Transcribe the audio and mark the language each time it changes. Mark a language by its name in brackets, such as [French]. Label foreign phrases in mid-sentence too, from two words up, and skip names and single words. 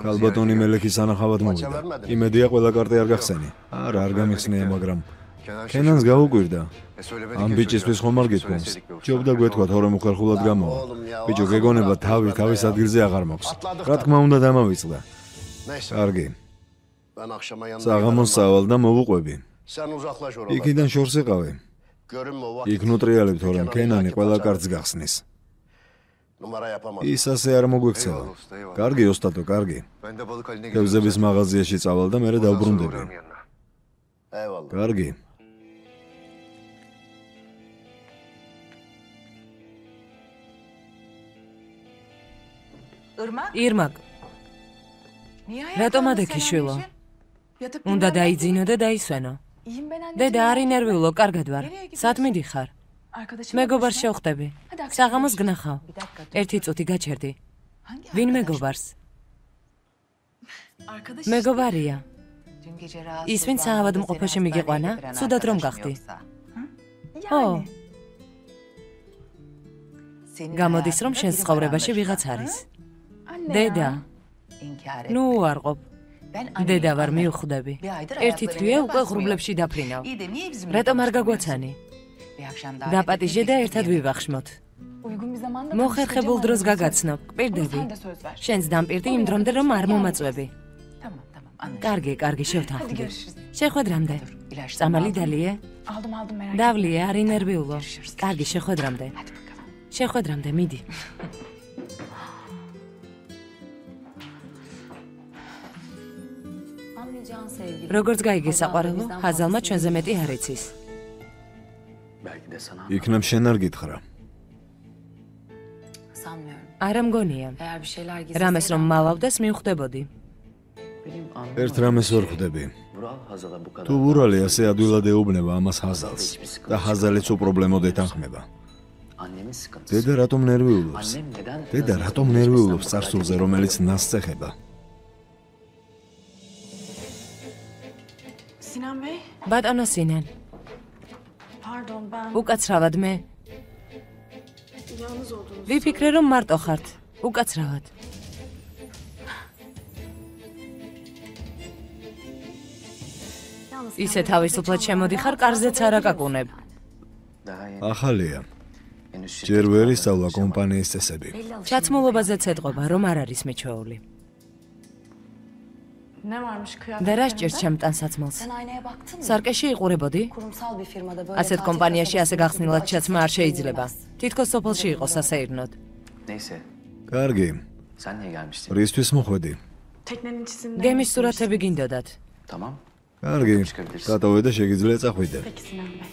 [Georgian] ქალბატონი [Turkish] ziyaret [Georgian] მელექის ანახავად მოვიდა. იმედია ყველა კარტი არ გახსენი. არა, არ გამიხსნია, მაგრამ კენანს გაუკვირდა. ამ ბიჭისთვის ხომ არ გითქვამს? ჯობდა გვეთქვა თორემ უხერხულად გამოვა. ბიჭო, გეგონება თავის ადგილზე აღარ მაქვს. რა თქმა უნდა დამავიწყდა. [Turkish] Neyse. [Georgian] კარგი. [Turkish] Ben akşama yanına [Georgian] საღამოს სავალ და მოვუყვები. [Turkish] Sen uzaklaş oradan. [Georgian] იქიდან შორს იყავი. [Turkish] Görünme o [Georgian] იქ ნუტრიალებ თორემ კენანი ყველა კარტს გახსნის. [Turkish] Numara yapamaz. [Georgian] ის ასე არ მოგვექცევა. კარგი, ოსტატო, კარგი. [Turkish] Ben de balık haline [Georgian] თევზების მაღაზიაში წავალ და მერე დავბრუნდები. [Turkish] Eyvallah. [Georgian] კარგი. Irmak. ირმაკ, [Turkish] Niye [Georgian] რატომ [Turkish] ayaklarını [Georgian] ადექი შვილო? [Turkish] selamlayışın? Yatıp [Georgian] უნდა [Turkish] dinlenmedin mi? [Georgian] დაიძინო და დაისვენო. [Turkish] İyiyim ben anneciğim. [Georgian] დედა არ ინერვიულო, კარგად ვარ. [Turkish] Nereye gidiyorsun? [Georgian] სად მიდიხარ? [Turkish] Arkadaşım. [Georgian] მეგობარს შევხვდები. საღამოს გნახავ. ერთი წუთი გაჩერდი. [Turkish] Hangi [Georgian] ვინ [Turkish] arkadaş? [Georgian] მეგობარს? [Turkish] Arkadaş [Georgian] მეგობარია. ის ვინ საავადმყოფოში მიგიყვანა? ცუდად რომ გახდი. ო, გამოდის რომ შენს ცხოვრებაში ვიღაც არის. დედა, ნუ უარყოფ. დედა ვარ მიუხვდები. ერთი თვეა უკვე ღრუბლებში დაფრინავ. რატომ არ გაგვაცანი? დაპატიჟე და ერთად ვივახშმოთ. [Turkish] Uygun bir zamanda [Georgian] მოხერხებულ დროს გაგაცნობ, კვირდები. [Turkish] Sen de söz ver. [Georgian] შენს დამპირდი იმ დრომდე რომ არ მომაწვევი. [Turkish] Tamam anlaşıldı. [Georgian] კარგი, კარგი, [Turkish] Hadi [Georgian] შევთანხმდი. [Turkish] görüşürüz. [Georgian] შეხვედრამდე. წამალი დალიე? [Turkish] Aldım merak etme. [Georgian] დავლიე, არ ინერვიულო. კარგი, შეხვედრამდე. [Turkish] Hadi bakalım. [Georgian] შეხვედრამდე, მიდი. როგორც გაიგე საყვარელო, ჰაზალმა ჩვენზე მეტი არ იცის. [Turkish] Belki de sana [Georgian] იქნებ შენ არ გითხრა. არა მგონია. რამეს რომ მალავდეს მივხვდებოდი. ერთ რამეს ვერ ხვდები. [Turkish] Vural Hazal'a bu kadar. [Georgian] თუ ვურალი ასე ადვილად ეუბნება ამას ჰაზალს და ჰაზალიც უპრობლემოდ ეთანხმება. [Turkish] Annemin sıkıntısı. [Georgian] დედა რატომ ნერვიულობს? [Turkish] Annem neden? [Georgian] დედა რატომ ნერვიულობს წარსულზე, რომელიც ნასს ეხება? [Turkish] Sinan Bey. [Georgian] ბატონო სინან, [Turkish] Pardon ben [Georgian] უკაცრავად მე. [Turkish] yalnız olduğunuzu. [Georgian] ვიფიქრე რომ მარტო ხართ. უკაცრავად. ისე თავისუფლად შემოდიხარ, კარზეც არ აკაკუნებ. [Turkish] Daha yeni. [Georgian] ახალია. [Turkish] Henüz şirket [Georgian] ჯერ ვერ [Turkish] kurmadan [Georgian] ისწავლა [Turkish] önce [Georgian] კომპანიის წესები. ჩაცმულობაზეც ეთყობა, რომ არ არის მიჩვეული. [Turkish] Ne varmış [Georgian] და [Turkish] kıyafetlerinde? [Georgian] რა სჭირს ჩემ ტანსაცმელს? [Turkish] Sen aynaya baktın mı? [Georgian] სარკეში იყურებოდი? [Turkish] Kurumsal bir firmada böyle [Georgian] ასეთ [Turkish] tatil [Georgian] კომპანიაში [Turkish] kasabası [Georgian] ასე გახსნილად [Turkish] açık [Georgian] ჩაცმა არ შეიძლება. [Turkish] sayılmaz. [Georgian] თითქოს სოფელში იყოს ასეირნოდ. [Turkish] Neyse. [Georgian] კარგი. [Turkish] Sen niye gelmiştin? [Georgian] რისთვის მოხვედი? [Turkish] Teknenin içinden. [Georgian] გემის სურათები გინდოდათ. [Turkish] Tamam. [Georgian] კარგი. დატოვე და შეგიძლია წახვიდე. [Turkish] Peki Sinan Bey.